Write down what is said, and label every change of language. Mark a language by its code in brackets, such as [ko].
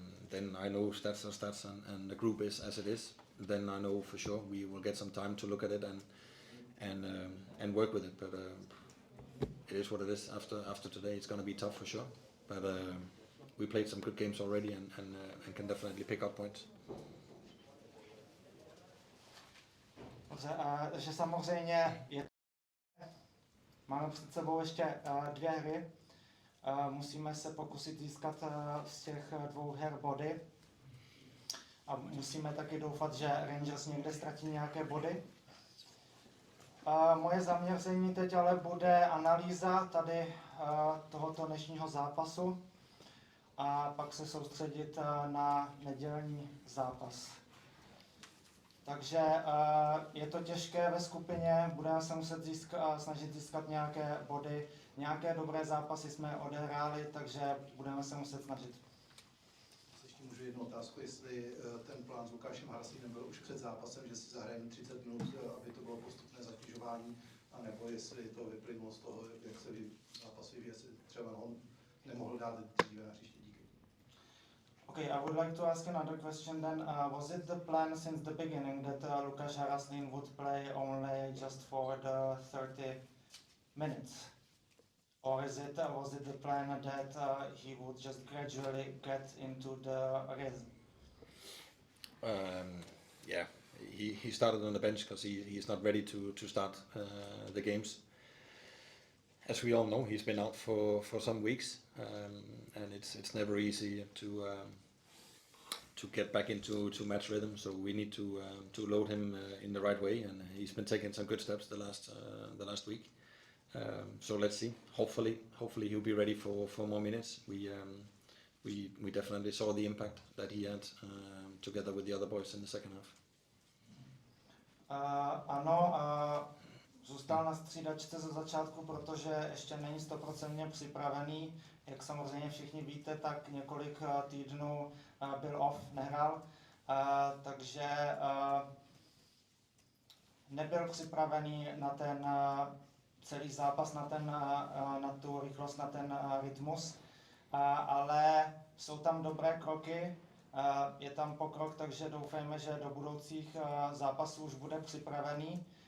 [en] Then I know stats are stats and the group is as it is. Then I know for sure we will get some time to look at it and work with it. But it is what it is. After today, it's going to be tough for sure. But we played some good games already and can definitely pick up points. [cs] Že samozřejmě máme před sebou ještě 2 hry. Musíme se pokusit získat z těch 2 her body. A musíme taky doufat, že Rangers někde ztratí nějaké body. Moje zaměření teď ale bude analýza tady tohoto dnešního zápasu a pak se soustředit na nedělní zápas. Takže je to těžké ve skupině, budeme se muset snažit získat nějaké body. Nějaké dobré zápasy jsme odehráli, takže budeme se muset snažit. Ještě můžu jednu otázku, jestli ten plán s Lukášem Haraslínem byl už před zápasem, že si zahrajeme 30 minut, aby to bylo postupné zatěžování, anebo jestli to vyplynulo z toho, jak se zápas vyvíjí, jestli třeba on nemohl dát dříve na příští. Díky. [en] Okay, I would like to ask another question then. Was it the plan since the beginning that Lukáš Haraslín would play only just for the 30 minutes? Or was it the plan that he would just gradually get into the rhythm? Yeah, he started on the bench because he's not ready to start the games. As we all know, he's been out for some weeks, and it's never easy to get back into match rhythm. So we need to load him in the right way, and he's been taking some good steps the last week. So let's see. Hopefully he'll be ready for more minutes. We definitely saw the impact that he had together with the other boys in the second half. [cs] Ano, zůstal na střídačce ze začátku, protože ještě není 100% připravený. Jak samozřejmě všichni víte, tak několik týdnů byl off, nehrál, takže nebyl připravený na ten celý zápas, na tu rychlost, na ten rytmus, ale jsou tam dobré kroky, je tam pokrok, takže doufejme, že do budoucích zápasů už bude připravený.